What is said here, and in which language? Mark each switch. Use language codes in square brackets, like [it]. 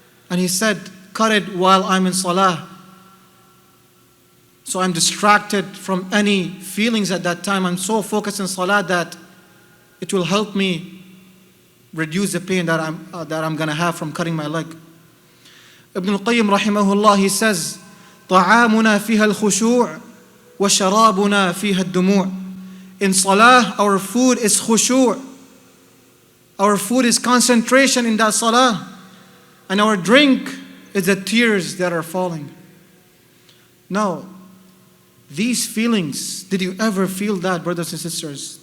[en] And he said, cut it while I'm in salah, so I'm distracted from any feelings at that time. I'm so focused in salah that it will help me reduce the pain that I'm going to have from cutting my leg. [ar] Ibn al-Qayyim rahimahullah, [en] he says, [ar] طعامنا فيها الخشوع وشرابنا فيها الدموع. [en] In salah, our food is khushu'. Our food is concentration in that salah. And our drink is the tears that are falling. Now, these feelings, did you ever feel that, brothers and sisters?